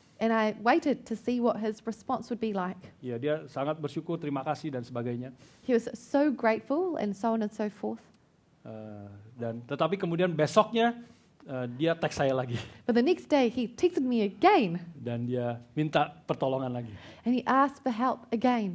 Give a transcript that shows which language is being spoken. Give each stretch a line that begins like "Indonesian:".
English: And I waited to see what his response would be like.
Indonesian: Ya, dia sangat bersyukur, terima kasih dan sebagainya.
English: He was so grateful and so on and so forth.
Indonesian: Tetapi kemudian besoknya dia teks saya lagi.
English: But the next day he texted me again.
Indonesian: Dan dia minta pertolongan lagi.
English: And he asked for help again.